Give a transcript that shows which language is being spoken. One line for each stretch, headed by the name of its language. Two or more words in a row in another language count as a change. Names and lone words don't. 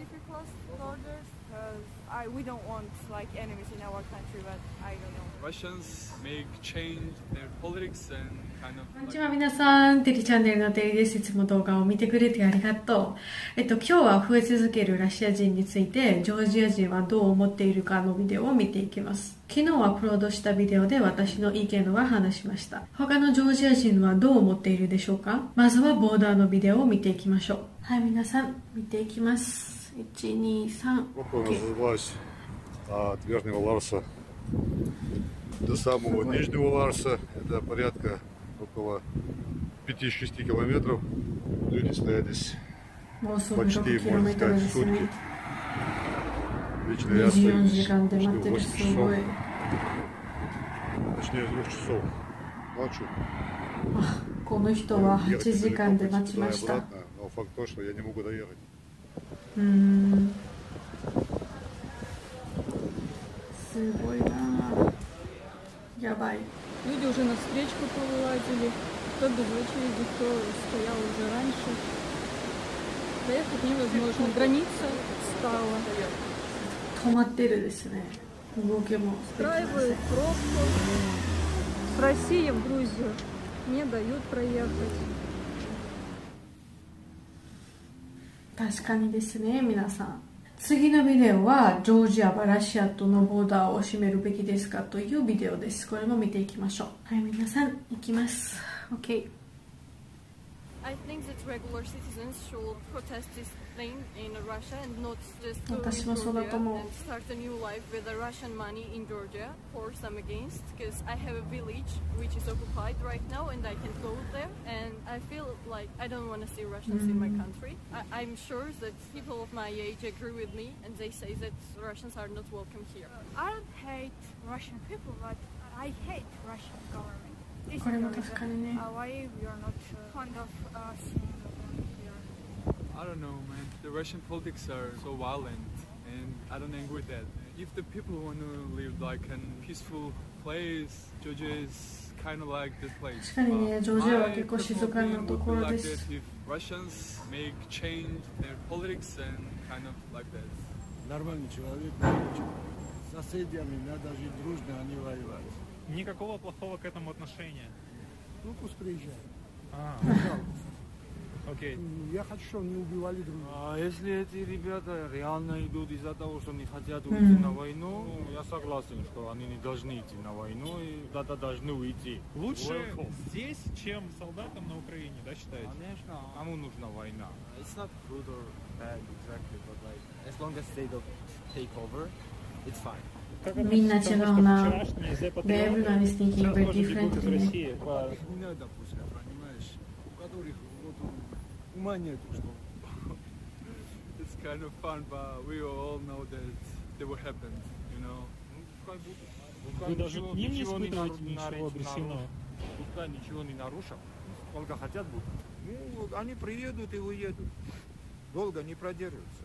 English: close borders because we don't want like enemies in our country, but I don't know. Russians make change their politics and kind of.
Japanese: こんにちは皆さん、テリチャンネルのテリです。いつも動画を見てくれてありがとう。今日は増え続けるロシア人について、ジョージア人はどう思っているかのビデオを見ていきます。昨日アップロードしたビデオで私の意見は話しました。他のジョージア人はどう思っているでしょうか？まずはボーダーのビデオを見ていきましょう。はい、皆さん、見ていきます。1、2、3。
Russian: Называлась от верхнего Ларса до самого нижнего Ларса. Это порядка около 5-6 километров. Люди стоят здесь почти, можно сказать, сутки. Лично я стою здесь почти 8 часов. Точнее, 2 часов ночью.
Japanese: この人は8時間で待ちました。
Russian: Но факт то, что я не могу доехать.
Japanese: すごいな。やばい。
Russian: Люди уже на встречку повылазили, кто без очереди, кто стоял уже раньше. Доехать невозможно. Граница стала.
Japanese: 止まってるですね。動きも。
Russian: Устраивают пробку. С России в Грузию не дают проехать.
Japanese: 確かにですね、皆さん。次のビデオはジョージアはロシアとのボーダーを閉めるべきですかというビデオです。これも見ていきましょう。はい、皆さん、いきます。OK。
English: I think that regular citizens should protest this thing in Russia and not just go to Georgia and start a new life with the Russian money in Georgia, for some against, because I have a village which is occupied right now and I can't go there and I feel like I don't want to see Russians in my country. I'm sure that people of my age agree with me and they say that Russians are not welcome here. I don't hate Russian people, but I hate Russian government.
Japanese: これも確かにね。
English: Why we are not fond of seeing them here? I don't know, man. The Russian politics are so violent, and I don't agree with that. If the people want to live like a peaceful place, Georgia is kind of like that place.
Japanese: 確かにね、ジョージアは結構静かなところです。
English: If Russians make change their politics and kind of like that.
Russian: Нормальный человек, с соседями надо жить дружно, а не воевать. Никакого плохого к этому отношения. Ну пусть приезжают. Окей. Я хочу, чтобы не убивали друг друга. А если эти ребята реально идут из-за того, что не хотят уйти на войну, я согласен, что они не должны идти на войну и куда-то должны уйти. Лучше здесь, чем солдатам на Украине, да, считаете? Конечно. Кому нужна война?
English: It's not good or bad exactly, but like as long as they don't take over, it's fine.
Japanese: みんな違うな。
English: Everyone is thinking very differently.
Russian: Не надо пускай, понимаешь? У которых ума нету, что...
English: It's kind of fun, but we all know that they will happen, you know.
Russian: Вы даже к ним не испытываете ничего агрессивного? Пускай ничего не нарушат, сколько хотят будут. Ну, они приедут и уедут. Долго не продержатся.